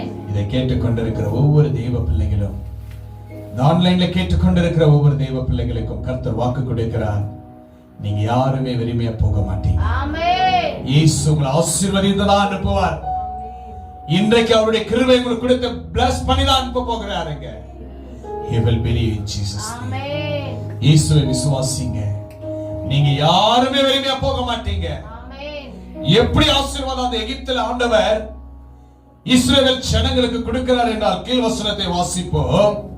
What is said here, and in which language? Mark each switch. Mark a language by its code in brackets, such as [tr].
[ta] இதை கேட்டுக்கொண்டிருக்கிற ஒவ்வொரு தெய்வ பிள்ளைகளும், ஆன்லைன்ல கேட்டுக்கொண்டிருக்கிற ஒவ்வொரு தெய்வ பிள்ளைகளுக்கும் கர்த்தர் வாக்கு கொடுக்கிறார், நீங்க யாருமே வெறுமையா போக மாட்டீங்க. இயேசு உங்களை ஆசீர்வதித்துதான் அனுப்புவார். இன்றைக்கு அவருடைய கிருபை உங்களுக்கு கொடுத்து பிளஸ் பண்ணி தான் அனுப்ப போகிறாருங்க. [en] He will believe in Jesus name. [ta] இயேசுவை விசுவாசிங்க, நீங்க யாருமே வெறுமையா போக மாட்டீங்க. எப்படி ஆசீர்வாதம் அந்த எகிப்தில் ஆண்டவர் இஸ்ரவேல் ஜனங்களுக்கு கொடுக்கிறார் என்றால், கீழ் வசனத்தை வாசிப்போம்.